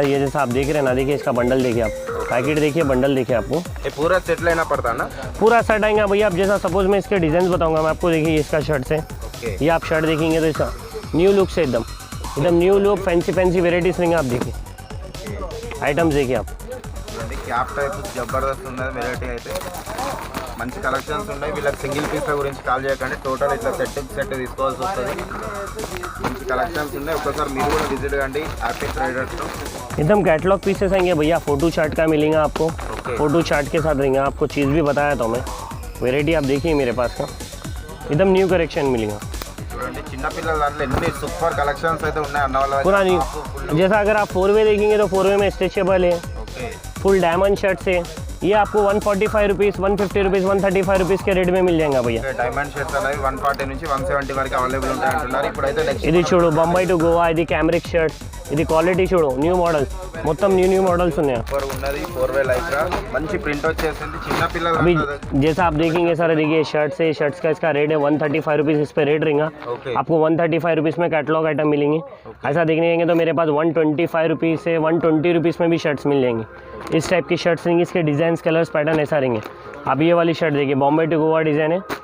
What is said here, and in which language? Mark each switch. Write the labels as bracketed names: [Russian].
[Hindi] ये जैसा आप देख रहे हैं ना, देखिए इसका बंडल देखिए आप, पैकेट देखिए, बंडल देखिए आपको। ये पूरा सेट लेना पड़ता ना? पूरा सेट आएगा भैया। आप जैसा सपोज मैं इसके डिज़ाइन बताऊंगा मैं आपको। देखिए इसका शर्ट से, ये आप शर्ट देखेंगे तो इसका न्यू लुक से एकदम न्यू लुक, फैंसी वेराइटीज़ रहेंगे। आप देखिए आइटम्स देखिए आप। [Telugu] క్యాప్ టైప్ జబర్దస్త్ ఉన్నది వెరైటీ అయితే, మంచి కలెక్షన్స్ ఉన్నాయి। వీళ్ళకి సింగిల్ పీస్ల గురించి కాల్ చేయకండి, టోటల్ ఇట్లా సెట్ తీసుకోవాల్సి వస్తుంది। మంచి కలెక్షన్స్ ఉన్నాయి, ఒక్కసారి మీరు కూడా విజిట్ కండి యాపిల్ ట్రేడర్స్లో। [Hindi] एकदम कैटलॉग पीसेस आएंगे भैया। फोटो चार्ट का मिलेगा आपको, फोटो चार्ट के साथ रहेंगे। आपको चीज़ भी बताया था मैं, वेराइटी आप देखिए मेरे पास का एकदम न्यू कलेक्शन मिलेगा। [Telugu] చిన్న పిల్లల దాంట్లో ఎన్ని సూపర్ కలెక్షన్స్ అయితే ఉన్నాయి అన్న వాళ్ళ [Hindi] पूरा न्यू। जैसा अगर आप 4 वे देखेंगे तो 4 वे में स्ट्रेचेबल है, फुल डायमंड शर्ट से ये आपको 145 रुपीज़ 150 रुपीज़ 135 रुपीज़ के रेट में मिल जाएगा भैया। [Telugu] డైమండ్ షర్ట్స్ అనేవి 140 నుంచి 170 వరకు అవైలబుల్ ఉంటాయి అంటున్నారు। ఇప్పుడైతే నెక్స్ట్ ఇది చూడు బొంబాయి టు గోవా, ఇది క్యామరిక్ షర్ట్, ఇది క్వాలిటీ చూడు, న్యూ మॉडल्स మొత్తం న్యూ मॉडल्स ఉన్నాయి। ऊपर ఉన్నది 4 वे లైక్రా మంచి ప్రింట్ వచ్చేసింది చిన్న పిల్లల। [Hindi] अभी जैसा आप देखेंगे सर, देखिए शर्ट्स का इसका रेट है 135 रुपीज़, इस पर रेट रहेगा आपको। 135 रुपीज़ में कैटलॉग आइटम मिलेंगे। ऐसा देखने जाएंगे तो मेरे पास 125 रुपीज़ से 120 रुपीज़ में भी शर्ट्स मिल जाएंगी। इस टाइप की शर्ट्स रहेंगी, इसके डिज़ाइन कलर्स पैटर्न ऐसा रहेंगे। आप ये वाली शर्ट देखिए, बॉम्बे टू गोवा डिज़ाइन है।